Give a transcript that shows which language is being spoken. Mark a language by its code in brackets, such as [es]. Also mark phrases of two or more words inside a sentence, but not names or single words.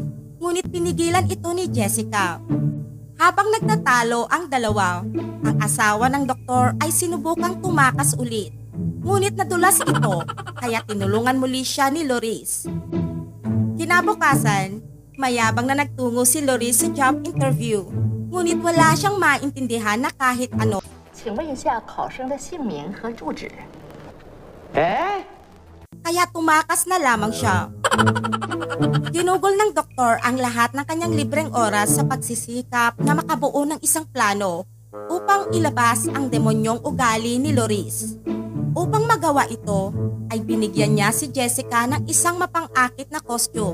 [tl] Ngunit pinigilan ito ni Jessica. Habang nagtatalo ang dalawa, ang asawa ng doktor ay sinubukang tumakas ulit. Ngunit nadulas ito, kaya tinulungan muli siya ni Loris. Kinabukasan, mayabang na nagtungo si Loris sa job interview. Ngunit wala siyang maintindihan na kahit ano. [zh] 请问一下考生的姓名和住址。 [tl] Kaya tumakas na lamang siya. Ginugol ng doktor ang lahat ng kanyang libreng oras sa pagsisikap na makabuo ng isang plano upang ilabas ang demonyong ugali ni Loris. Upang magawa ito, ay binigyan niya si Jessica ng isang mapang-akit na costume.